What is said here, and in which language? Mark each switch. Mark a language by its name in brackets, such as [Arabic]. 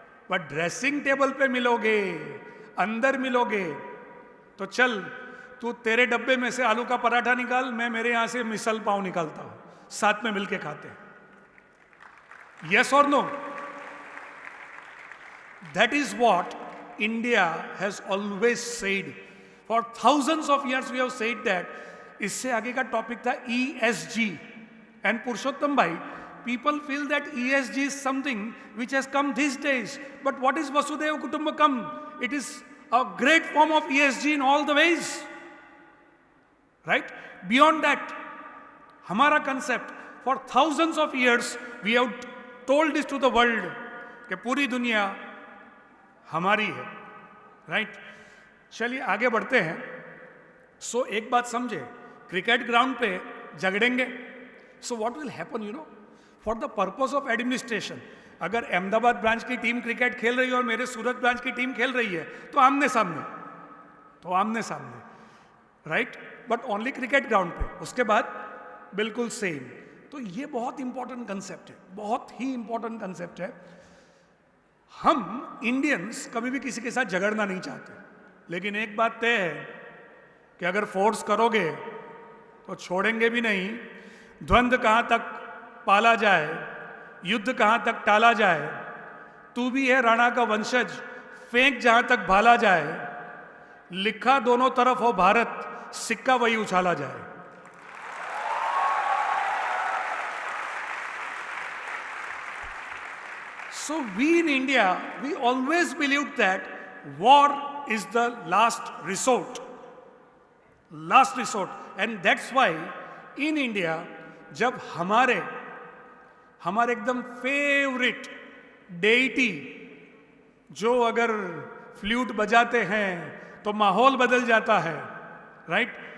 [Hindi] But dressing table पे मिलोगे, अंदर मिलोगे, तो चल तू तेरे डब्बे में से आलू का पराठा निकाल, मैं मेरे यहां से मिसल पाव निकालता हूं, साथ में मिलके खाते हैं. यस और no? [English] That is what India has always said. For thousands of years we have said that. [Hindi] इससे आगे का टॉपिक था [English] ESG. And Purushottam bhai, people feel that ESG is something which has come these days. But what is Vasudhaiva Kutumbakam? It is a great form of ESG in all the ways. Right? Beyond that, [Hindi] हमारा concept, [English] for thousands of years, we have told this to the world, [Hindi] कि पूरी दुनिया हमारी है. Right? चलिए आगे बढ़ते हैं. [English] So [Hindi] एक बात समझे, क्रिकेट ग्राउंड पे झगड़ेंगे. [English] So what will happen, you know? For the purpose of administration, [Hindi] अगर अहमदाबाद ब्रांच की टीम क्रिकेट खेल रही है और मेरे सूरत ब्रांच की टीम खेल रही है, तो आमने सामने, right? [English] but only [Hindi] cricket ground पे. उसके बाद बिल्कुल सेम. तो ये बहुत इंपॉर्टेंट कंसेप्ट है, बहुत ही इंपॉर्टेंट कंसेप्ट है. हम इंडियंस कभी भी किसी के साथ झगड़ना नहीं चाहते, लेकिन एक बात तय है कि अगर फोर्स करोगे तो छोड़ेंगे भी नहीं. द्वंद्व कहां तक पाला जाए, युद्ध कहां तक टाला जाए, तू भी है राणा का वंशज, फेंक जहां तक भाला जाए, लिखा दोनों तरफ हो भारत, सिक्का वही उछाला जाए. [English] So we in India, we always believed that war is the last resort. Last resort. And that's why in India, [Hindi] जब हमारे एकदम फेवरेट डेटी जो अगर फ्लूट बजाते हैं तो माहौल बदल जाता है, राइट?